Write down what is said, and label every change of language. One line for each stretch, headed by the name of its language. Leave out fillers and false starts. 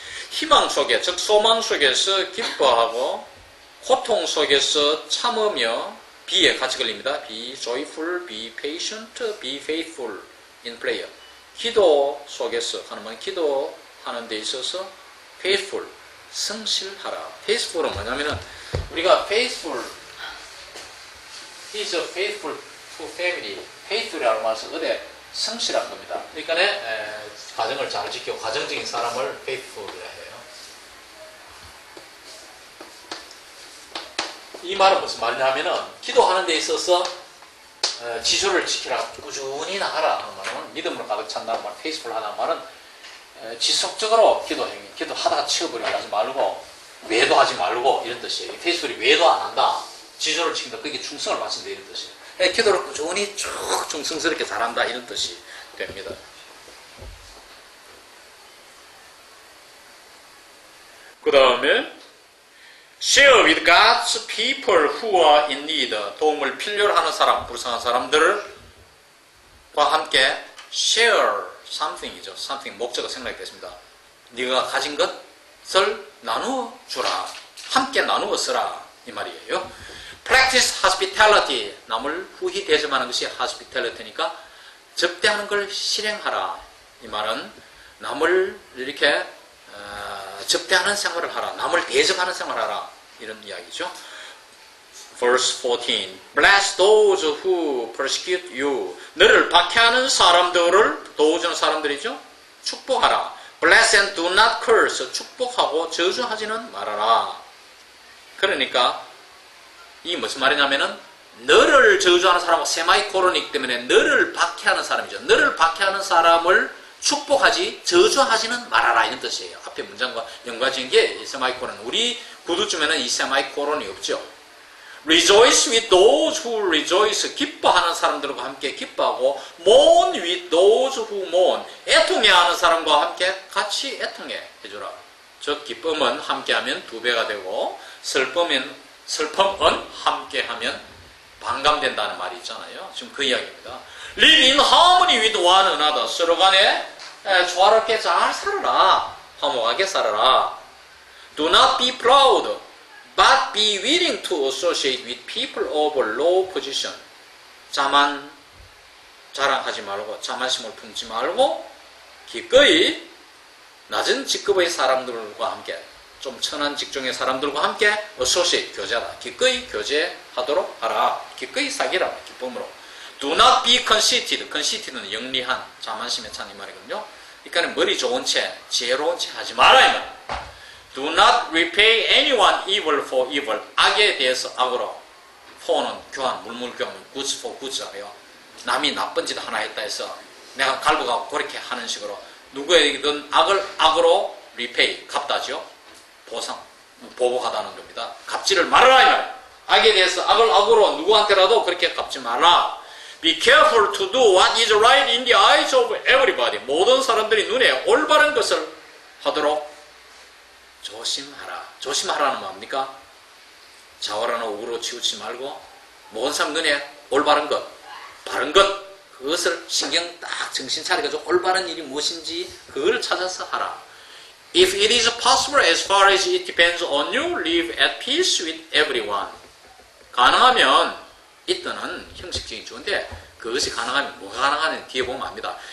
Korean: 희망 속에, 즉 소망 속에서 기뻐하고 고통 속에서 참으며 be에 같이 걸립니다.
English: be joyful, be patient, be faithful in prayer.
Korean: 기도 속에서 하는 말, 기도하는 데 있어서 faithful, 성실하라.
English: faithful은
Korean: 뭐냐면은 우리가
English: faithful, he is faithful to family.
Korean: faithful이라는 말은 어디 성실한 겁니다. 그러니까 가정을 잘 지키고 가정적인 사람을 faithful이라 해요. 이 말은 무슨 말이냐면은 기도하는 데 있어서 지조를 지키라, 꾸준히 나가라 하는 말은 믿음으로 가득 찬다는 말, faithful 하는 말은 지속적으로 기도하다가 치워버리게 하지 말고 외도하지 말고 이런 뜻이에요. faithful이 외도 안 한다, 지조를 지킨다, 그게 충성을 바친다 이런 뜻이에요. 기도를 꾸준히 쭉 충성스럽게 잘한다 이런 뜻이 됩니다. 그 다음에
English: share with God's people who are in need.
Korean: 도움을 필요로 하는 사람, 불쌍한 사람들과 함께
English: share something
Korean: 이죠. something, 목적어 생각이 됐습니다. 네가 가진 것을 나누어 주라. 함께 나누어 쓰라. 이 말이에요.
English: practice hospitality.
Korean: 남을 후히 대접하는 것이 hospitality니까 접대하는 걸 실행하라. 이 말은 남을 이렇게 접대하는 생활을 하라. 남을 대접하는 생활을 하라. 이런 이야기죠.
English: Verse 14. Bless those who persecute you.
Korean: 너를 박해하는 사람들을 도와주는 사람들이죠. 축복하라.
English: Bless and do not curse.
Korean: 축복하고 저주하지는 말아라. 그러니까 이 무슨 말이냐면은 너를 저주하는 사람은 세마이코론이기 때문에 너를 박해하는 사람이죠. 너를 박해하는 사람을 축복하지 저주하지는 말아라 이런 뜻이에요. 앞에 문장과 연관지은 게 이 세마이코론. 우리 구두쯤에는 이 세마이코론이 없죠.
English: Rejoice with those who rejoice.
Korean: 기뻐하는 사람들과 함께 기뻐하고
English: mourn with those who mourn.
Korean: 애통해하는 사람과 함께 같이 애통해 해주라. 즉 기쁨은 함께하면 2배가 되고 슬픔은 함께하면 반감된다는 말이 있잖아요. 지금 그 이야기입니다.
English: Live in harmony with one another.
Korean: 서로 간에 조화롭게 잘 살아라. 화목하게 살아라.
English: Do not be proud, but be willing to associate with people of low position.
Korean: 자만 자랑하지 말고 자만심을 품지 말고 기꺼이 낮은 직급의 사람들과 함께 좀 천한 직종의 사람들과 함께 associate, 교제하라. 기꺼이 교제하도록 하라. 기꺼이 사귀라. 기쁨으로.
English: Do not be conceited.
Korean: conceited는 영리한, 자만심에 찬 이 말이거든요. 그러니까 머리 좋은 채, 지혜로운 채 하지 마라 이 말.
English: Do not repay anyone evil for evil.
Korean: 악에 대해서 악으로. for는 교환, 물물교환,
English: goods for goods
Korean: 예요. 남이 나쁜 짓 하나 했다 해서 내가 갈구가고 그렇게 하는 식으로 누구에게든 악을 악으로 repay, 갚다죠. 보복하다는 겁니다. 갚지를 말아라 이 말. 악에 대해서 악을 악으로 누구한테라도 그렇게 갚지 말라.
English: Be careful to do what is right in the eyes of everybody.
Korean: 모든 사람들이 눈에 올바른 것을 하도록 조심하라. 조심하라는 뭡니까? 자활하나 우로 치우치지 말고 모든 사람 눈에 올바른 것, 바른 것, 그것을 신경 딱 정신 차려가지고 올바른 일이 무엇인지 그걸 찾아서 하라.
English: If it is possible, as far as it depends on you, live at peace with everyone.
Korean: 가능하면 이때는 형식적인 주어인데 그것이 가능하면 뭐가 가능하냐면 뒤에 보면 압니다.